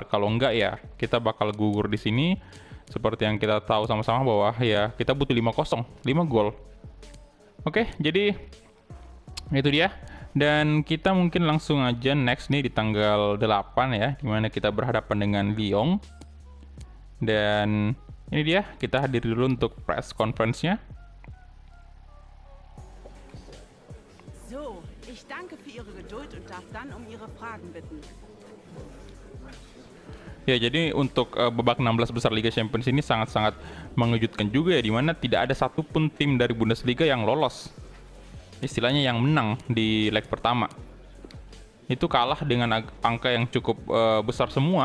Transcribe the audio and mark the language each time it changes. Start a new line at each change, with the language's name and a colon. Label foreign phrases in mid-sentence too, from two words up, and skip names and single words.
Indonesian: Kalau enggak ya kita bakal gugur di sini. Seperti yang kita tahu sama-sama bahwa ya kita butuh 5-0, 5 gol. Oke, jadi itu dia. Dan kita mungkin langsung aja next nih di tanggal 8 ya, dimana kita berhadapan dengan Lyon. Dan ini dia, kita hadir dulu untuk
English: press conference-
Indonesian: nya.
German: So, ich danke für Ihre Geduld und darf dann um Ihre Fragen bitten.
Indonesian: Ya, jadi untuk babak 16 besar Liga Champions ini sangat-sangat mengejutkan juga ya, dimana tidak ada satupun tim dari Bundesliga yang lolos. Istilahnya yang menang di leg pertama. Itu kalah dengan angka yang cukup besar semua.